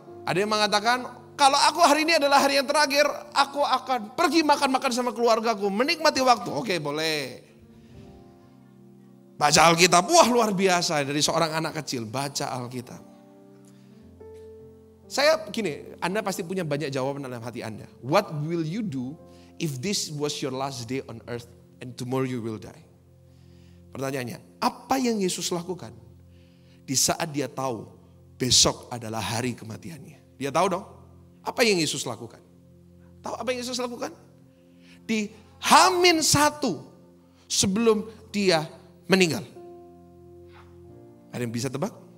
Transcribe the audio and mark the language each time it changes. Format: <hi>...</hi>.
<id>Ada yang mengatakan, kalau aku hari ini adalah hari yang terakhir, aku akan pergi makan-makan sama keluargaku, menikmati waktu. Oke, boleh. Baca Alkitab, wah luar biasa dari seorang anak kecil, baca Alkitab. Saya gini, Anda pasti punya banyak jawaban dalam hati Anda.</id> <en>What will you do if this was your last day on earth and tomorrow you will die?</en> <id>Pertanyaannya, apa yang Yesus lakukan di saat dia tahu besok adalah hari kematiannya? Dia tahu dong. Apa yang Yesus lakukan? Tahu apa yang Yesus lakukan? Di H-1 sebelum dia meninggal. Ada yang bisa tebak?</id>